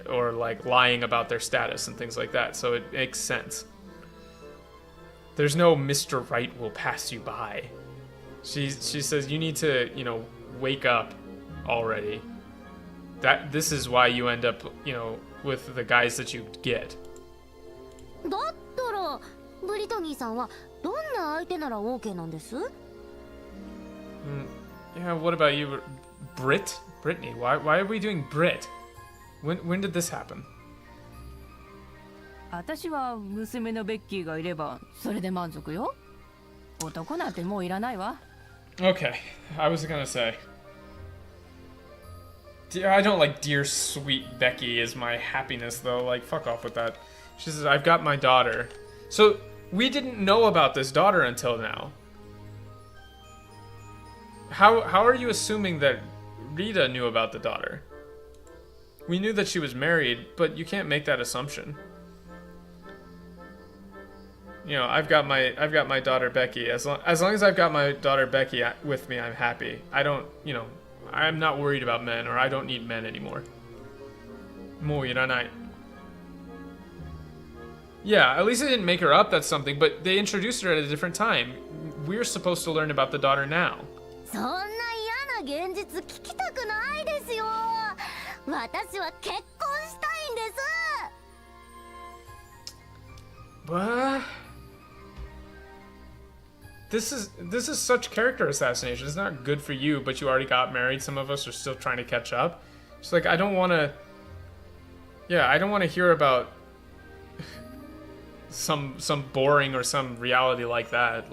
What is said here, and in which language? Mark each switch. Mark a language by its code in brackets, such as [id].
[en] Or like lying about their status and things like that. So it makes sense. There's no Mr. Right will pass you by. She says you need to, you know, wake up already. This is why you end up, you know, with the guys that you get. [ja] だったらブリトニーさんはどんな相手なら OK なんです？ [en] Yeah, what about you, Brittany? Why are we doing Brit? When did this happen? [ja] 私は娘のベッキーがいればそれで満足よ。男なんてもういらないわ。 [en] Okay, I was gonna say. I don't like dear sweet Becky is my happiness though. Like, fuck off with that. She says, I've got my daughter. So, we didn't know about this daughter until now. How are you assuming that Rita knew about the daughter? We knew that she was married, but you can't make that assumption. You know, I've got my daughter Becky. As long as I've got my daughter Becky with me, I'm happy. I don't, you know, I'm not worried about men, or I don't need men anymore. [ja] Mo iranai. [en] Yeah, at least they didn't make her up, that's something, but they introduced her at a different time. We're supposed to learn about the daughter now. [ja] そんな嫌な現実聞きたくないですよ。私は結婚したいんです。 [en] What? This is such character assassination. It's not good for you, but you already got married. Some of us are still trying to catch up. It's like I don't want to hear about some boring or some reality like that.